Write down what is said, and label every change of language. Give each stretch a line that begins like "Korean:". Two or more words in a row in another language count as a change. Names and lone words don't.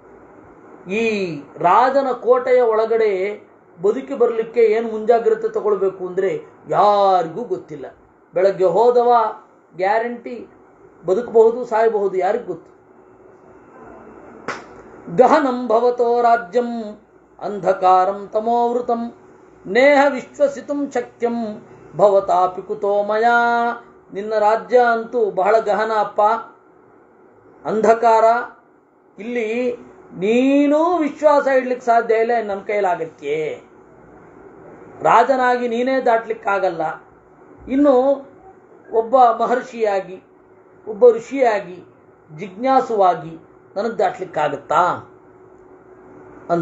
Kannada: ಈ ರಾಜನ ಕೋಟೆಯ ಒಳಗಡೆ ಬದುಕಿ ಬರಲಿಕ್ಕೆ ಏನು ಮುಂಜಾಗ್ರತೆ ತಗೊಳ್ಬೇಕು ಅಂದರೆ ಯಾರಿಗೂ ಗೊತ್ತಿಲ್ಲ. ಬೆಳಗ್ಗೆ ಹೋದವ ಗ್ಯಾರಂಟಿ ಬದುಕಬಹುದು, ಸಾಯಬಹುದು, ಯಾರಿಗೂ ಗೊತ್ತು.
Sanskrit: ಗಹನಂ ಭವತೋ ರಾಜ್ಯಂ ಅಂಧಕಾರಂ ತಮೋವೃತಂ ನೇಹ ವಿಶ್ವಸಿತುಂ ಶಕ್ಯಂ ಭವತಾಪಿ ಕುತೋ ಮಯಾ.
Kannada: ನಿನ್ನ ರಾಜ್ಯ ಅಂತೂ ಬಹಳ ಗಹನ ಅಪ್ಪ, ಅಂಧಕಾರ. ಇಲ್ಲಿ ನೀನೂ ವಿಶ್ವಾಸ ಇಡ್ಲಿಕ್ಕೆ ಸಾಧ್ಯ ಇಲ್ಲ, ನನ್ನ ಕೈಲಾಗಕ್ಕೆ. ರಾಜನಾಗಿ ನೀನೇ ದಾಟ್ಲಿಕ್ಕಾಗಲ್ಲ, ಇನ್ನು ಒಬ್ಬ ಮಹರ್ಷಿಯಾಗಿ, ಒಬ್ಬ ಋಷಿಯಾಗಿ, ಜಿಜ್ಞಾಸುವಾಗಿ ನನಗೆ ದಾಟ್ಲಿಕ್ಕಾಗತ್ತಾ ಅಂತ.